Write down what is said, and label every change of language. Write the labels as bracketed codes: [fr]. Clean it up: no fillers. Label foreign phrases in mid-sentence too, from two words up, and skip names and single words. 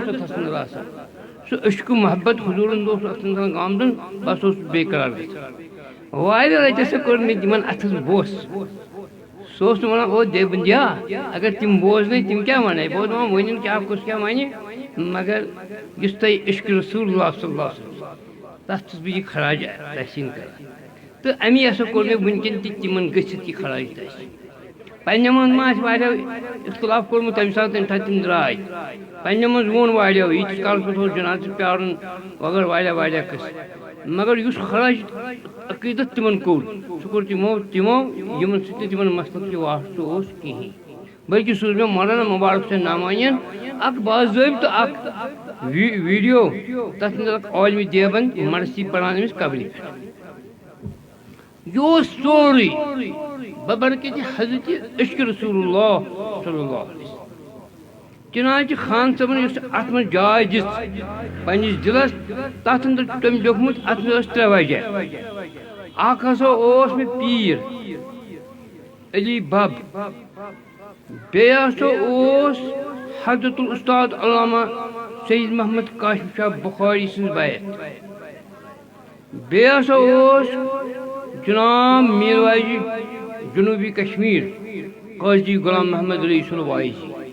[ks] تتھ اندر آسان سُہ عشقہٕ محبت حضوٗرن اوس اتھ اندر آمدن بہٕ ہسا اوسُس بے قرار گژھان واریاہ لٹہِ ہسا کوٚر مےٚ تِمن اتھس بوس سُہ اوس نہٕ ونان او دیوبندیا اگر تِم بوزنے تِم کیٛاہ ونے بہٕ اوسُس دپان ؤنِو کیٛاہ کُس کیٛاہ ونہِ مگر یُس تۄہہِ عشق رسول اللہ [ar] صلی اللہ علیہ وسلم [ks] تتھ چھُس بہٕ یہِ خراج تحسین کران تہٕ امی ہسا کوٚر مےٚ وُنکٮ۪ن تہِ تِمن گٔژھِتھ یہِ خراج تحسین پننہِ منٛز ما آسہِ واریاہ اختلاف کوٚرمُت تمہِ ساتہٕ تمہِ ساتہٕ تِم درٛاے پننہِ منٛز ووٚن واریاہو ییٖتِس کالس پٮ۪ٹھ اوس جنازٕ پیارُن وغٲر واریاہ قٕصہٕ مگر یُس خراج عقیدت تِمن کوٚر سُہ کوٚر تِمو یِمن سۭتۍ نہٕ تِمن مسلک تہِ واسطہٕ اوس کِہینۍ بلکہِ سوٗز مےٚ مولانا مُبارک حُسین نعمانین اکھ باضٲبطہٕ اکھ ویٖڈیو تتھ منٛز اکھ عالمہِ دیوبند مرثی پران أمِس قبرِ پٮ۪ٹھ یہِ اوس سورُے ببرکتِ حضرت عشق رسول اللہ [ar] صلی اللہ علیہ وسلم [ks] چنانچہ خان صٲبن یُس اتھ منٛز جاے دِژ پننِس دِلس تتھ اندر چھُ تٔمۍ لیوٗکھمُت اتھ منٛز ٲس 3 وجہ اکھ ہسا اوس مےٚ پیٖر علی بب بیٚیہِ ہسا اوس حضرت الاستاد علامہ سید محمد قاسم شاہ بخاری سٕنٛز بیت بیٚیہِ ہسا اوس جناب میٖر واجہِ جنوٗبی کشمیٖر قاضی غلام محمد رئیٖس الوایزی